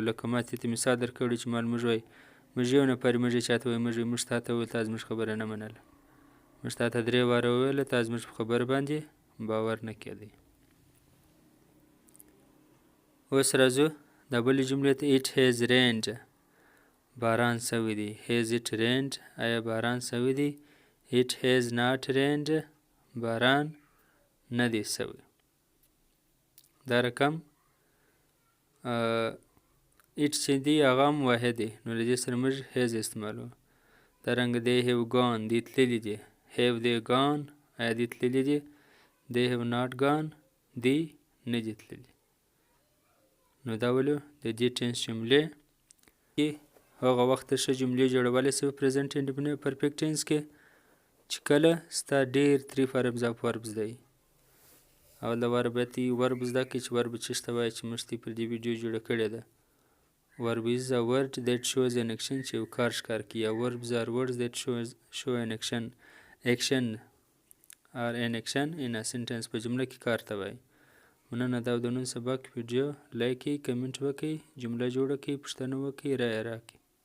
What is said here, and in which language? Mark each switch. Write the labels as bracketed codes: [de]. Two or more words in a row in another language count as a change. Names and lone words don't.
[ps] لکه ما ته مثال درکړی چې موږ وایي موږ یو نفر موږ چاته وایي موږ تا ته وویل تا زموږ خبره نه منله، موږ تا ته 3 واره وویله تا زموږ په خبره باندې باور نه کېدی. اوس راځو دا بلې جملې ته. [en] it has rained [ps] باران سوی دی. [en] has it rained [ps] آیا باران سوی دی؟ [en] it has not rained [ps] باران نه دی سوی. دا رقم it چې دی هغه هم واحد دی، نو له دې سره موږ has استعمالو. دارنګه [en] they have gone [ps] دی تللی دی. [en] have they gone [ps] آیا دی تللی دی؟ [en] they have not gone [ps] دی نه دی تللی. نو دا ولو د دې ټینس جملې کې هغه وخت ته ښه جملې جوړولی شي په [en] present indefinite perfect tense [ps] کې چې کله ستا ډېر 3 [en] forms of verb [ps] زده وي. اول د ورب باید ورب زده کړې چې ورب څه ته وایي چې موږ ته پر دې ویډیو جوړه کړې ده. [en] Verb is a word that shows an action [ps] چې یو کار ښکار کوي. [en] یا verbs are words that show an action or an action in a sentence [ps] په جمله کې کار ته وایي. مننه دا د نن سبق ویډیو لایک کړئ، کمنټ وکړئ، جمله جوړه کړئ، پوښتنه وکړئ، رایه راکړئ.